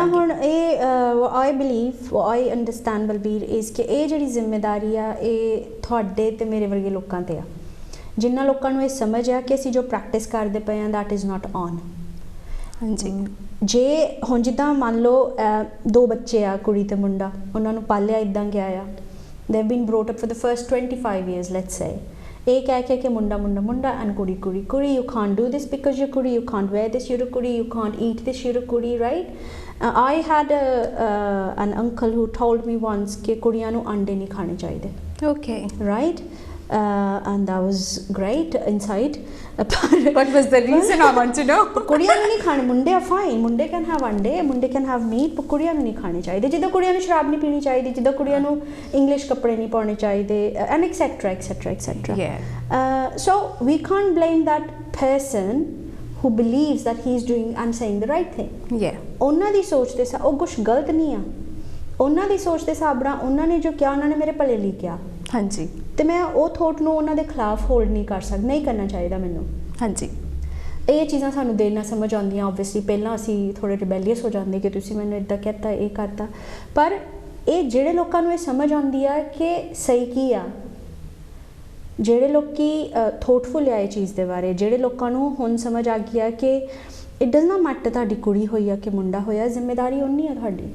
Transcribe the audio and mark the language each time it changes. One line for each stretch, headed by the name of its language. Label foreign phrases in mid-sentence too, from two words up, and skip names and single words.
Punjabi: ਜਿੱਦਾਂ ਹੁਣ ਇਹ
English: I believe, I understand
Punjabi: ਬਲਬੀਰ, ਇਸ ਕਿ ਇਹ ਜਿਹੜੀ ਜ਼ਿੰਮੇਵਾਰੀ ਆ ਇਹ ਤੁਹਾਡੇ ਤੇ ਮੇਰੇ ਵਰਗੇ ਲੋਕਾਂ ਤੇ ਆ, ਜਿਨ੍ਹਾਂ ਲੋਕਾਂ ਨੂੰ ਇਹ ਸਮਝ ਆ ਕਿ ਅਸੀਂ ਜੋ ਪ੍ਰੈਕਟਿਸ ਕਰਦੇ ਪਏ ਹਾਂ
English: that is not on.
Punjabi: ਹਾਂਜੀ, ਜੇ ਹੁਣ ਜਿੱਦਾਂ ਮੰਨ ਲਓ 2 ਬੱਚੇ ਆ, ਕੁੜੀ ਤੇ ਮੁੰਡਾ, ਉਹਨਾਂ ਨੂੰ ਪਾਲਿਆ ਇੱਦਾਂ ਗਿਆ ਆ,
English: they have been brought up for the first 25 years, let's say,
Punjabi: ਇਹ ਕਹਿ ਕੇ ਕਿ ਮੁੰਡਾ ਮੁੰਡਾ ਮੁੰਡਾ ਐਂਡ ਕੁੜੀ ਕੁੜੀ ਕੁੜੀ,
English: you can't do this because you're ਕੁੜੀ, you can't wear this, you're a ਕੁੜੀ, you can't eat this, you're a ਕੁੜੀ, right? I had an uncle who told me once
Punjabi: ਕਿ ਕੁੜੀਆਂ ਨੂੰ ਅੰਡੇ ਨਹੀਂ ਖਾਣੇ ਚਾਹੀਦੇ।
English: Okay, right? And that was great inside. What was the reason? I want to know.
Punjabi: ਕੁੜੀਆਂ ਨੂੰ ਨਹੀਂ ਖਾਣੇ, ਮੁੰਡੇ ਆ ਫਾਈਨ, ਮੁੰਡੇ
English: can have
Punjabi: ਅੰਡੇ, ਮੁੰਡੇ
English: can have
Punjabi: ਮੀਟ, ਪਰ ਕੁੜੀਆਂ ਨੂੰ ਨਹੀਂ ਖਾਣੇ ਚਾਹੀਦੇ। ਜਿੱਦਾਂ ਕੁੜੀਆਂ ਨੂੰ ਸ਼ਰਾਬ ਨਹੀਂ ਪੀਣੀ ਚਾਹੀਦੀ, ਜਿੱਦਾਂ ਕੁੜੀਆਂ ਨੂੰ ਇੰਗਲਿਸ਼ ਕੱਪੜੇ ਨਹੀਂ ਪਾਉਣੇ ਚਾਹੀਦੇ,
English: and etcetera etcetera etcetera. so we can't blame that person who believes that he is doing and saying the right thing.
Punjabi: ਉਹਨਾਂ ਦੀ ਸੋਚ ਦੇ ਉਹ ਕੁਛ ਗਲਤ ਨਹੀਂ ਆ, ਉਹਨਾਂ ਦੀ ਸੋਚ ਦੇ ਹਿਸਾਬ ਨਾਲ ਉਹਨਾਂ ਨੇ ਜੋ ਕਿਹਾ, ਉਹਨਾਂ ਨੇ ਮੇਰੇ ਭਲੇ ਲਈ ਕਿਹਾ। ਹਾਂਜੀ, ਤੇ ਮੈਂ ਉਹ ਥੋਟ ਨੂੰ ਉਹਨਾਂ ਦੇ ਖਿਲਾਫ ਹੋਲਡ ਨਹੀਂ ਕਰ ਸਕਦੀ, ਨਹੀਂ ਕਰਨਾ ਚਾਹੀਦਾ ਮੈਨੂੰ। ਹਾਂਜੀ, ਇਹ ਚੀਜ਼ਾਂ ਸਾਨੂੰ ਦੇਰ ਨਾਲ ਸਮਝ ਆਉਂਦੀਆਂ। ਓਬਵੀਅਸਲੀ ਪਹਿਲਾਂ ਅਸੀਂ ਥੋੜ੍ਹੇ ਰਿਬੈਲੀਅਸ ਹੋ ਜਾਂਦੇ ਕਿ ਤੁਸੀਂ ਮੈਨੂੰ ਇੱਦਾਂ ਕਹਿਤਾ, ਇਹ ਕਰਤਾ, ਪਰ ਇਹ ਜਿਹੜੇ ਲੋਕਾਂ ਨੂੰ ਇਹ ਸਮਝ ਆਉਂਦੀ ਆ ਕਿ ਸਹੀ ਕੀ ਆ, ਜਿਹੜੇ ਲੋਕੀ ਥੋਟਫੁਲ ਆ ਇਹ ਚੀਜ਼ ਦੇ ਬਾਰੇ, ਜਿਹੜੇ ਲੋਕਾਂ ਨੂੰ ਹੁਣ ਸਮਝ ਆ ਗਈ ਆ ਕਿ
English: it does not matter
Punjabi: ਤੁਹਾਡੀ ਕੁੜੀ ਹੋਈ ਆ ਕਿ ਮੁੰਡਾ ਹੋਇਆ, ਜ਼ਿੰਮੇਵਾਰੀ ਓਨੀ ਆ ਤੁਹਾਡੀ।